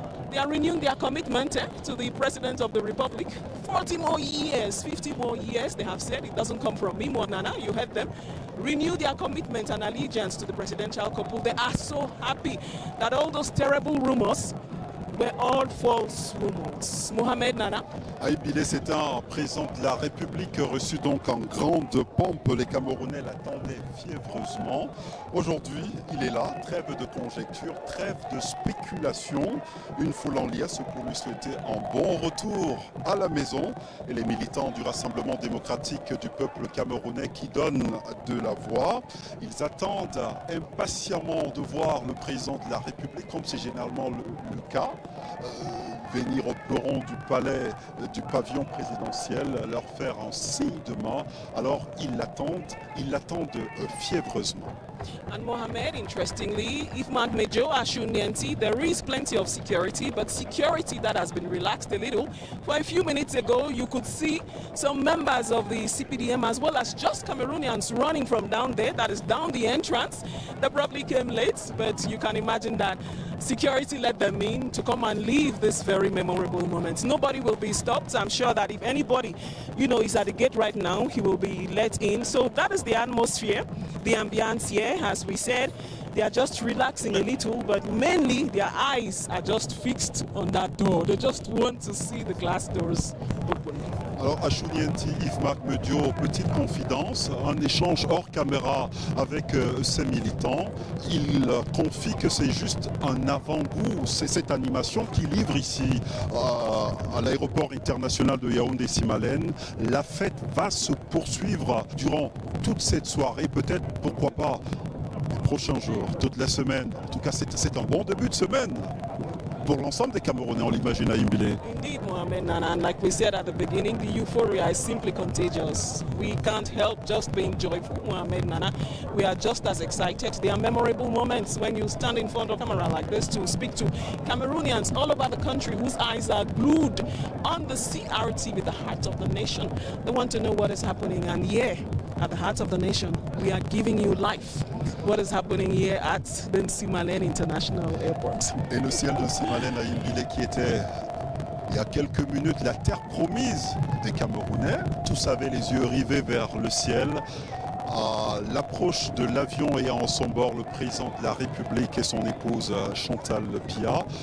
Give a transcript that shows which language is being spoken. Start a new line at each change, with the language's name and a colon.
English: They are renewing their commitment to the President of the Republic. 40 more years, 50 more years, they have said. It doesn't come from me, Nana, you heard them. Renew their commitment and allegiance to the presidential couple. They are so happy that all those terrible rumors were all false rumors. Mohamed Nana.
French: Aïb Bilé, c'est un président de la République reçu donc en grande pompe. Les Camerounais l'attendaient fiévreusement. Aujourd'hui, il est là. Trêve de conjecture, trêve de spéculation. Une foule en liesse pour lui souhaiter un bon retour à la maison. Et les militants du Rassemblement démocratique du peuple camerounais qui donnent de la voix. Ils attendent impatiemment de voir le président de la République, comme c'est généralement le cas. Venir au perron du palais, du pavillon présidentiel, leur faire un signe de main. Alors ils l'attendent fiévreusement.
English: And Mohamed, interestingly, if Mark Major, Ashunianti, there is plenty of security, but security that has been relaxed a little. For a few minutes ago, you could see some members of the CPDM as well as just Cameroonians running from down there, that is down the entrance. They probably came late, but you can imagine that security let them in to come and leave this very memorable moment. Nobody will be stopped. I'm sure that if anybody, is at the gate right now, he will be let in. So that is the atmosphere, the ambience here. As we said, they are just relaxing a little, but mainly their eyes are just fixed on that door. They just want to see the glass doors open.
French: Alors Ashunianti, Yves-Marc Medio, petite confidence, un échange hors caméra avec ses militants. Il confie que c'est juste un avant-goût, c'est cette animation qui livre ici à l'aéroport international de Yaoundé-Simalène. La fête va se poursuivre durant toute cette soirée, peut-être, pourquoi pas, les prochains jours, toute la semaine. En tout cas, c'est un bon début de semaine. Pour l'ensemble des Camerounais, on l'imagine à Aïb Bilé.
English: Indeed, Mohamed Nana, and like we said at the beginning, the euphoria is simply contagious. We can't help just being joyful, Mohamed Nana. We are just as excited. There are memorable moments when you stand in front of a camera like this to speak to Cameroonians all over the country whose eyes are glued on the CRT with the heart of the nation. They want to know what is happening, and here, at the heart of the nation, we are giving you life. What is happening here at the Nsimalen International Airport.
French: Et le ciel de Nsimalen à Aïb Bilé qui était, il y a quelques minutes, la terre promise des Camerounais. Tous avaient les yeux rivés vers le ciel. À l'approche de l'avion ayant à son bord le président de la République et son épouse Chantal Pia.